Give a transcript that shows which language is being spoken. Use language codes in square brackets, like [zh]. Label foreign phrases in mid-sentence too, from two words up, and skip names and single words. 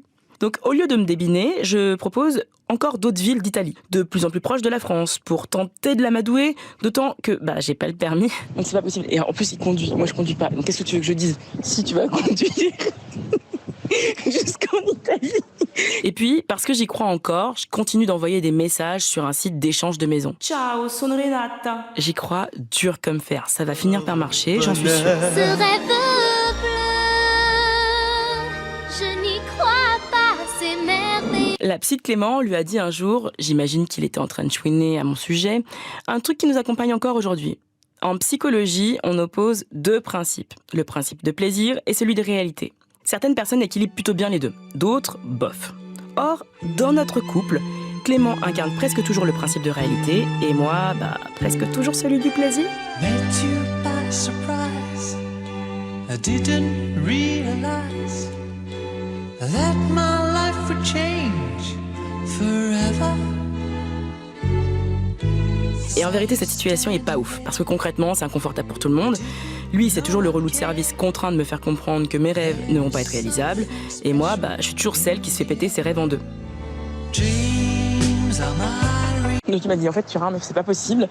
[fr] Donc au lieu de me débiner, je propose encore d'autres villes d'Italie, de plus en plus proches de la France, pour tenter de l'amadouer, d'autant que j'ai pas le permis. Donc c'est pas possible. Et en plus, il conduit. Moi, je conduis pas. Donc qu'est-ce que tu veux que je dise ? Si tu vas conduire. jusqu'en Italie. Et puis, parce que j'y crois encore, je continue d'envoyer des messages sur un site d'échange de maisons. [it] Ciao, sono Renata. [fr] J'y crois dur comme fer. Ça va finir par marcher, j'en suis sûre. Ce rêve bleu, je n'y crois pas, c'est merveilleux. La psy de Clément lui a dit un jour, j'imagine qu'il était en train de chouiner à mon sujet, un truc qui nous accompagne encore aujourd'hui. En psychologie, on oppose deux principes, le principe de plaisir et celui de réalité. Certaines personnes équilibrent plutôt bien les deux, d'autres, bof. Or, dans notre couple, Clément incarne presque toujours le principe de réalité et moi, presque toujours celui du plaisir. [en] Met you by surprise. I didn't realize that my life would change forever. [fr] Et en vérité, cette situation est pas ouf, parce que concrètement, c'est inconfortable pour tout le monde. Lui, c'est toujours le relou de service contraint de me faire comprendre que mes rêves ne vont pas être réalisables. Et moi, je suis toujours celle qui se fait péter ses rêves en deux. Donc il m'a dit, en fait, tu rames, c'est pas possible.